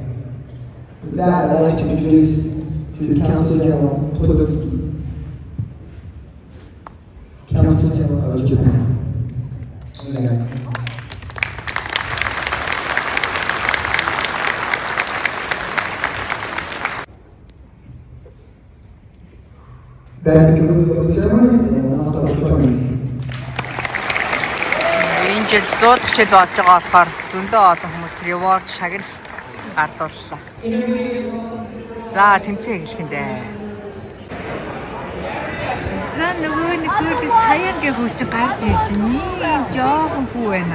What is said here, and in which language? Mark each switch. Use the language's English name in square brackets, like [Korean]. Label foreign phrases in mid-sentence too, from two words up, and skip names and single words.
[English] With that, I'd like to introduce to the Council General Todoki, Council General of Japan. That concludes the ceremonies, and we'll now start the tournament. [Mongolian] Энэ жил 100 жил болж байгаа болохоор зөндөө олон хүмүүс reward шагнал гардууллаа. За тэмцээн эхлэхэндээ. За нөгөө нэг саяангийн хүүч гарч ирж ийм жоохон хүү байна.